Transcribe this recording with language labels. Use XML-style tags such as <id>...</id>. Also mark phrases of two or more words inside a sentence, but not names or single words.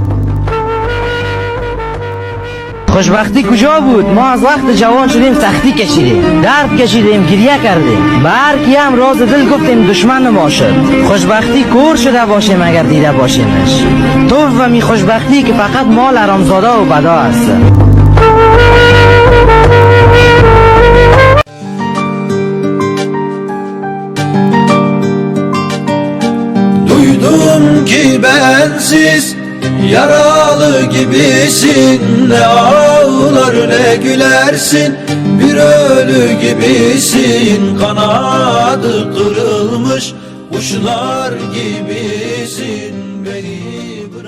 <fa>خوشبختی کجا بود؟ ما از وقت جوان شدیم سختی کشیدیم، درد کشیدیم، گریه کردیم، به هر کی هم راز دل گفتیم دشمن ما شد. خوشبختی کور شده باشیم اگر دیده باشیمش. تو و می خوشبختی که فقط مال حرامزاده و بدا است.</fa> <tr>Duydum ki bensiz yaralı gibisin, ne ağlar ne gülersin, bir ölü gibisin, kanadı kırılmış kuşlar gibisin, beni</tr>